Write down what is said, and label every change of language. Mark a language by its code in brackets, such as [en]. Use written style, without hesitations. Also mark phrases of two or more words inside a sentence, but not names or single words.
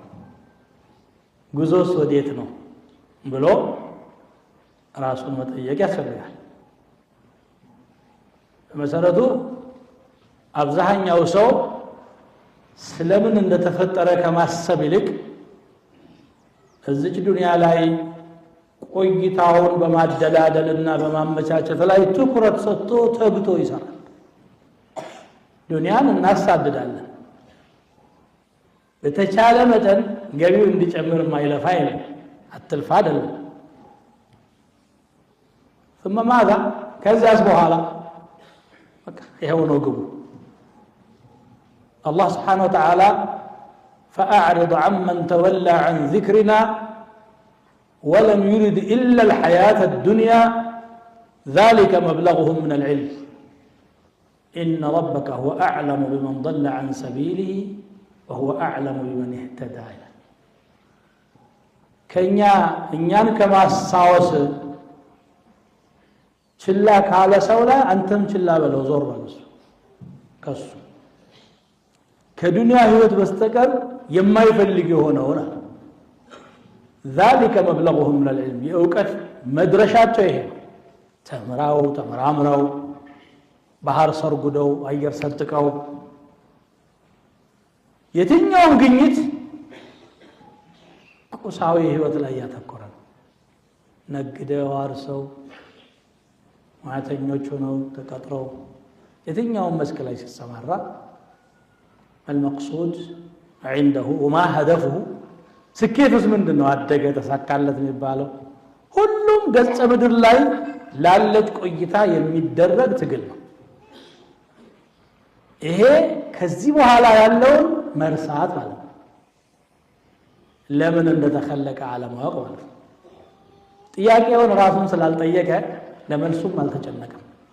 [am] ጉዞስ ወዴት ነው ብሎ ራሱን መጠየቅ ያስፈልጋል። በመሰረቱ አብዛኛው ሰው ስለምን እንደተፈጠረ ከማሰብ ይልቅ እዚች ዱንያ ላይ ቆይታውን በማደላደልና በማመቻቸት ላይ ትኩረት ሰጥቶ ተግቶ ይሰራል። ዱንያን እናሳድዳለን። በተቻለ መጠን ገቢው እንዲጨምር ማይለፋ አይደለም፣ አትልፋ አይደለም። [ar] ثم ماذا [am] ከዛስ በኋላ በቃ ይሄው ነው ግቡ። [ar] الله سبحانه وتعالى فأعرض عمن تولى عن ذكرنا ولم يرد إلا الحياة الدنيا ذلك مبلغهم من العلم إن ربك هو أعلم بمن ضل عن سبيله وهو أعلم بمن اهتدى [am] እኛን ከማሳወስ ችላ ካለ ሰው ላይ አንተም ችላ በለው፣ ዞር በለው ከሱ ከዱንያ ህይወት በስተቀር የማይፈልግ የሆነውና [ar] ذلك مبلغهم من العلم [am] የእውቀት መድረሻቸው ይሄ ተምራው ተመራምረው ባህር ሰርጉደው አየር ሰጥቀው የትኛውም ግኝት ቁሳዊ ህይወት ላይ ያተኮረ ነው። ነግደው አርሰው ማተኞች ሆነው ተቀጥረው የትኛውም መስክ ላይ ሲሰማራ [ar] المقصود عنده وما هدفه [am] ስኬቱስ ምንድነው? አደገ ተሳካለት የሚባለው ሁሉም ገጸ ምድር ላይ ላለች ቆይታ የሚደረግ ትግል ነው። ይሄ ከዚህ በኋላ ያለውን መርሳት ማለት ነው። ለምን እንደተከለቀ አለማወቅ ማለት ነው። ጥያቄውን ራሱን ስላልጠየቀ ለመልሱም አልተጨነቀም።